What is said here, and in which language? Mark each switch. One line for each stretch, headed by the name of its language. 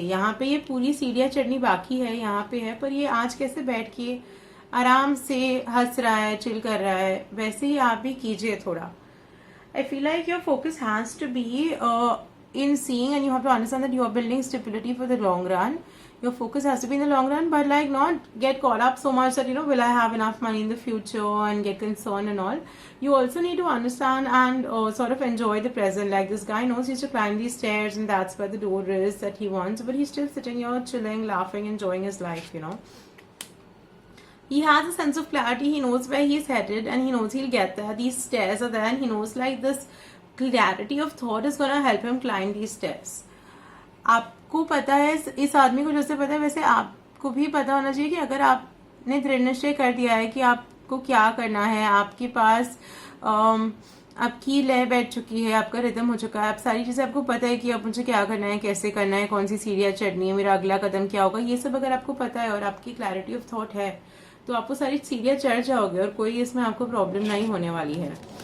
Hindi: यहाँ पे ये पूरी सीढ़ियाँ चढ़नी बाकी है, यहाँ पे है, पर ये आज कैसे बैठ के आराम से हंस रहा है, चिल कर रहा है, वैसे ही आप भी कीजिए थोड़ा।
English: I feel like your focus has to be in seeing, and you have to understand that you are building stability for the long run. Your focus has to be in the long run, but like not get caught up so much that, you know, will I have enough money in the future and get concerned and all. You also need to understand and sort of enjoy the present. Like this guy knows he has to climb these stairs and that's where the door is that he wants, but he's still sitting here chilling, laughing, enjoying his life, you know. He has a sense of clarity, he knows where he's headed and he knows he'll get there. These stairs are there and he knows like this clarity of thought is gonna help him climb these stairs.
Hindi: आपको पता है, इस आदमी को जैसे पता है वैसे आपको भी पता होना चाहिए कि अगर आपने दृढ़ निश्चय कर दिया है कि आपको क्या करना है, आपके पास आपकी लय बैठ चुकी है, आपका रिदम हो चुका है, आप सारी चीज़ें आपको पता है कि अब मुझे क्या करना है, कैसे करना है, कौन सी सीढ़ियाँ चढ़नी है, मेरा अगला कदम क्या होगा, ये सब अगर आपको पता है और आपकी क्लैरिटी ऑफ थॉट है, तो आप वो सारी सीढ़ियाँ चढ़ जाओगे और कोई इसमें आपको प्रॉब्लम नहीं होने वाली है।